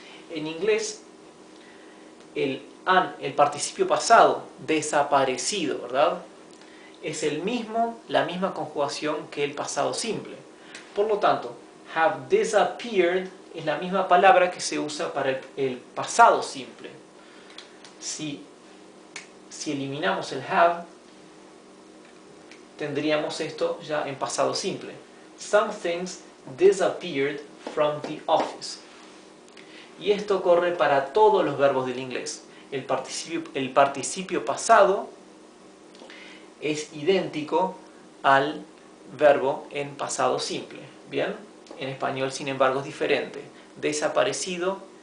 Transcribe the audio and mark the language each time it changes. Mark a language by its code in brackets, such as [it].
[es] En inglés, el participio pasado, desaparecido, ¿verdad?, es la misma conjugación que el pasado simple. Por lo tanto, have disappeared es la misma palabra que se usa para el pasado simple. Si eliminamos el have, tendríamos esto ya en pasado simple. [en] Some things disappeared from the office. [es] Y esto corre para todos los verbos del inglés. El participio pasado es idéntico al verbo en pasado simple. ¿Bien? En español, sin embargo, es diferente. Desaparecido